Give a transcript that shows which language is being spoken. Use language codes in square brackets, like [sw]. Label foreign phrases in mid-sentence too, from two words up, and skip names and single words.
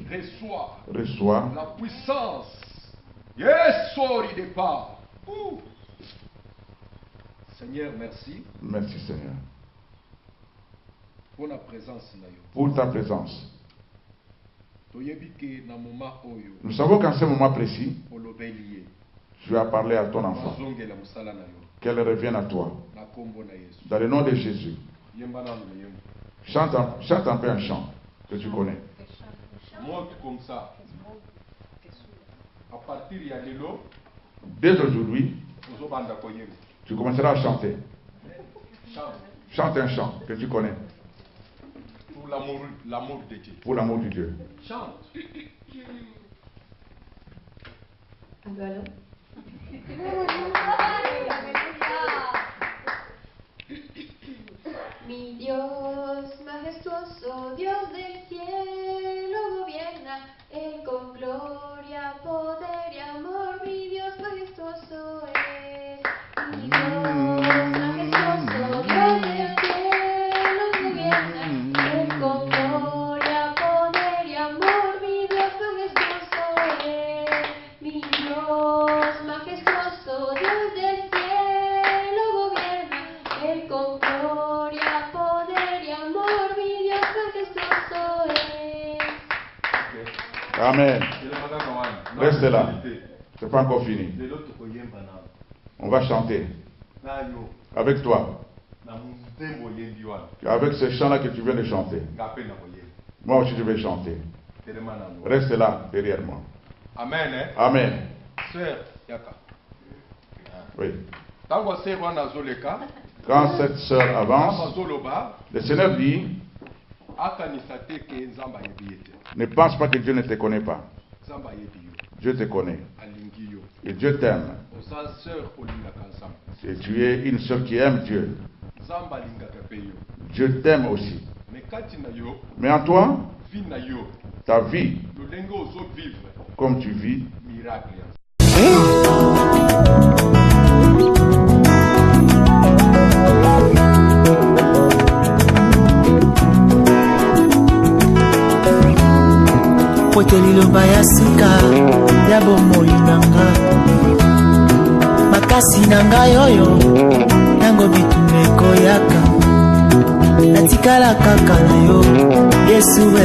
[fr] Reçois Reçois la puissance. Yes, sori de part. Seigneur, merci Merci Seigneur pour la présence [ln] na yo. [fr] pour ta présence. [ln] Toyebi ke na moment oyo [fr] Nous savons qu'en ce moment précis, [ln] olobeli ye. [fr] tu as parlé à ton enfant. [ln] Bazongela musala na yo. [fr] Qu'elle revienne à toi. [ln] Na kombo na Yesu. [fr] Dans le nom de Jésus. [ln] Yemba na yemba. [fr] Chante un peu un chant que tu connais. Monte comme ça. À partir [ln] ya lelo, [fr] Dès aujourd'hui, [ln] ozobanda koyemba. [fr] tu commenceras à chanter. Chante Chante un chant que tu connais. pour l'amour de Dieu. Pour l'amour de Dieu. Chante. Un peu alors. [es] Mi Dios majestuoso, Dios del cielo gobierna, Él con gloria, poder y amor, mi Dios majestuoso es. Mi Dios majestuoso, Dios del cielo gobierna, Él con gloria, poder y amor, mi Dios majestuoso es. Mi Dios majestuoso, Dios del cielo gobierna, Él con gloria, poder y amor, mi Dios majestuoso es. [fr] Amen. Reste là. C'est pas encore fini. On va chanter avec toi. Avec ce chant-là que tu viens de chanter. Moi aussi je vais chanter. Reste là, derrière moi. Amen. Amen. Sœur Yaka. Oui. [ln] Tango sœur wana zoleka. [fr] Quand cette sœur avance, [ln] Zoloba. [fr] le Seigneur dit, [ln] Akanisa te ke nzamba yebi ete. [fr] ne pense pas que Dieu ne te connaît pas. [ln] Nzamba yebi yo. [fr] Dieu te connaît. [ln] Alingi yo. [fr] Et Dieu t'aime. [ln] Oza sœur olingaka nzamba. [fr] Et tu es une sœur qui aime Dieu. [ln] Nzamba alingaka pe yo. [fr] Dieu t'aime aussi. [ln] Mais kati na yo, [fr] Mais en toi, [ln] vie na yo, [fr] ta vie, [ln] lolenge ozo vivre [fr] comme tu vis, [ln] miracle ya. po ete liloba ya sika ya bomoi na nga makasi na ngai oyo ntango bitumba ekoyaka natikala kaka na yo Yesu